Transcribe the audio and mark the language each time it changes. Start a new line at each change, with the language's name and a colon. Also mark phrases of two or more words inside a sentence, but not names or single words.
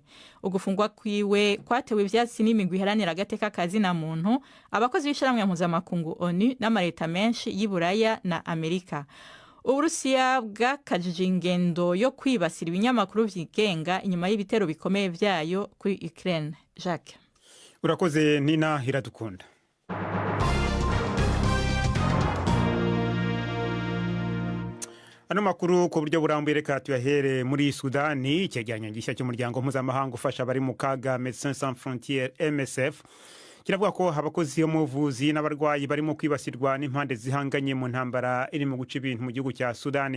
Rundi: Ugufungwa kwiwe kwatewe ivyatsi n'imigwi iharanira agateka kazi na muntu, abakozi b'ishiramwe mpuzamakungu ONU n'amareta menshi y'Iburaya na Amerika. Uburusiya bwakajije ingendo yo kwibasira ibinyamakuru vyigenga inyuma y'ibitero bikomeye vyayo kuri Ukraine. Jacques. Urakoze Nina Iradukunda. Ano makuru ku buryo burambuye reka tuyahere muri Sudani.
Kinyarwanda: Icyegeranyo gishya cy'umuryango mpuzamahanga ufasha abari mu kaga Médecins Sans Frontières MSF kiravuga ko abakozi bo mu buvuzi n'abarwayi barimo kwibasirwa n'impande zihanganye mu ntambara iri mu guca ibintu mu gihugu cya Sudani.